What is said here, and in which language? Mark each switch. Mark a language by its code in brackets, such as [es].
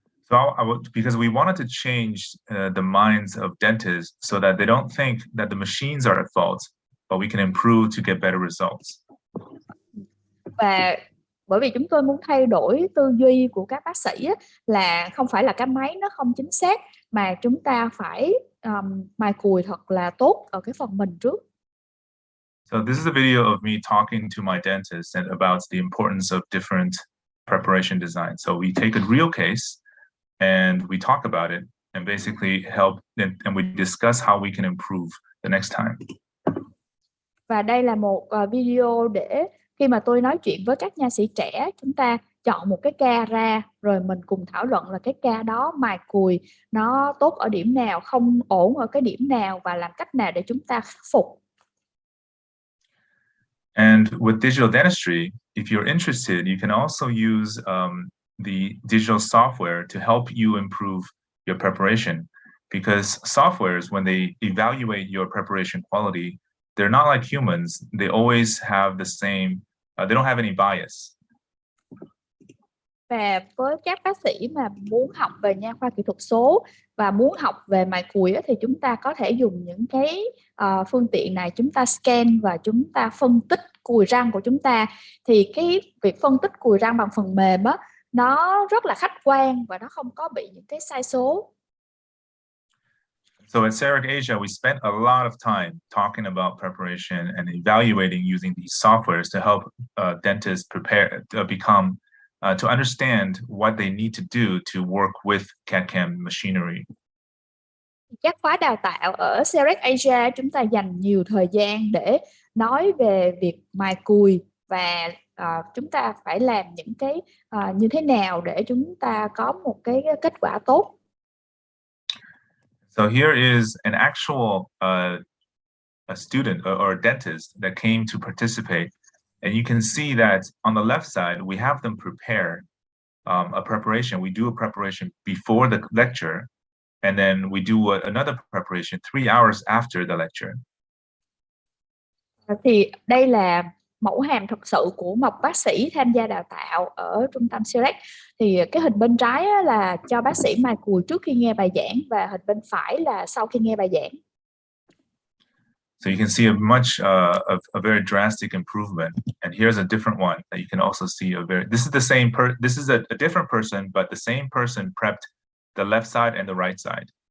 [en] So because we wanted to change the minds of dentists so that they don't think that the machines are at fault, but we can improve to get better results. [vi] Và bởi vì chúng tôi muốn thay đổi tư duy của các bác sĩ là không phải là cái máy nó không chính xác, mà chúng ta phải mài cùi thật là tốt ở cái phần mình trước. [en] So this is a video of me talking to my dentist and about the importance of different preparation design. So we take a real case and we talk about it and basically help and we discuss how we can improve the next time. [vi] Và đây là một video để khi mà tôi nói chuyện với các nha sĩ trẻ, chúng ta chọn một cái ca ra rồi mình cùng thảo luận là cái ca đó mài cùi nó tốt ở điểm nào, không ổn ở cái điểm nào và làm cách nào để chúng ta khắc phục. [en] And with digital dentistry, if you're interested, you can also use the digital software to help you improve your preparation. Because softwares, when they evaluate your preparation quality, they're not like humans. They always have the same, they don't have any bias. [vi] Và với các bác sĩ mà muốn học về nha khoa kỹ thuật số và muốn học về mài cùi thì chúng ta có thể dùng những cái phương tiện này, chúng ta scan và chúng ta phân tích cùi răng của chúng ta. Thì cái việc phân tích cùi răng bằng phần mềm á, nó rất là khách quan và nó không có bị những cái sai số. [en] So at Cerec Asia, we spent a lot of time talking about preparation and evaluating using these softwares to help dentists prepare to become to understand what they need to do to work with CAD/CAM machinery. [vi] Các khóa đào tạo ở Cerec Asia chúng ta dành nhiều thời gian để nói về việc mài cùi và chúng ta phải làm những cái như thế nào để chúng ta có một cái kết quả tốt. [en] So here is an actual a student or a dentist that came to participate. And you can see that on the left side, we have them prepare a preparation. We do a preparation before the lecture, and then we do another preparation 3 hours after the lecture. [vi] Thì đây là mẫu hàm thực sự của một bác sĩ tham gia đào tạo ở trung tâm Cerec. Thì cái hình bên trái là cho bác sĩ mài cùi trước khi nghe bài giảng và hình bên phải là sau khi nghe bài giảng. [en] So you can see a very drastic improvement, and here's a different one that you can also see this is the same this is a different person, but the same person prepped the left side and the right side.